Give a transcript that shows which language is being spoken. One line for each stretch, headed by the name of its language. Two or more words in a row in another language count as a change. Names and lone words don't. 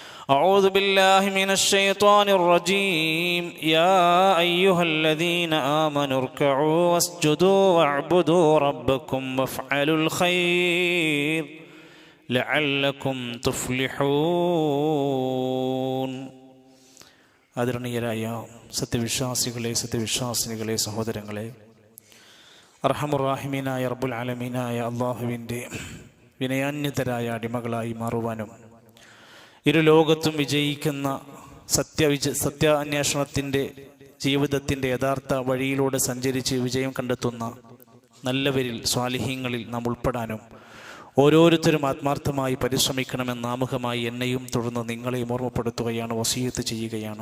Arabic: أعوذ بالله من الشيطان الرجيم يا أيها الذين آمنوا اركعوا واسجدوا واعبدوا ربكم وافعلوا الخير لعلكم تفلحون.
Malayalam: ആദരണീയരായ സത്യവിശ്വാസികളെ സഹോദരങ്ങളെ,
Arabic: أرحم الراحمين رب العالمين
Malayalam: അള്ളാഹുവിൻ്റെ വിനയാന്യതരായ അടിമകളായി മാറുവാനും ഇരു ലോകത്തും വിജയിക്കുന്ന സത്യാന്വേഷണത്തിൻ്റെ ജീവിതത്തിൻ്റെ യഥാർത്ഥ വഴിയിലൂടെ സഞ്ചരിച്ച് വിജയം കണ്ടെത്തുന്ന നല്ലവരിൽ സ്വാലിഹീങ്ങളിൽ നാം ഉൾപ്പെടാനും ഓരോരുത്തരും ആത്മാർത്ഥമായി പരിശ്രമിക്കണമെന്ന് ആമുഖമായി എന്നെയും തുടർന്ന് നിങ്ങളെയും ഓർമ്മപ്പെടുത്തുകയാണ്, വസിയത്ത് ചെയ്യുകയാണ്.